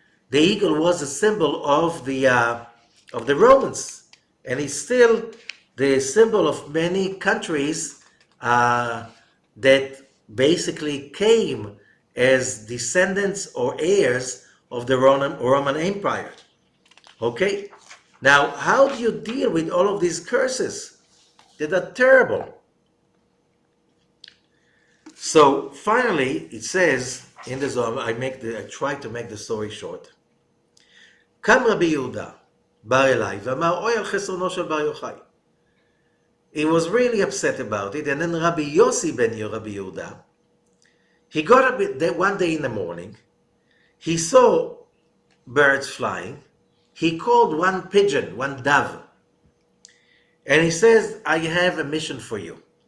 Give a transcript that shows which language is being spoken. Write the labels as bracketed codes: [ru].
[en] The eagle was a symbol of the Romans, and it's still the symbol of many countries that basically came as descendants or heirs of the Roman Empire. Okay? Now, how do you deal with all of these curses that are terrible? So finally, it says in the Zohar, I try to make the story short. [he] קם רבי יהודה, בא אליי, ואמר, אוי על חסרונו של בר יוחאי. [en] He was really upset about it, and then Rabbi Yossi ben Rabbi Yehuda, he got up one day in the morning, he saw birds flying, he called one pigeon, one dove, and he says, I have a mission for you.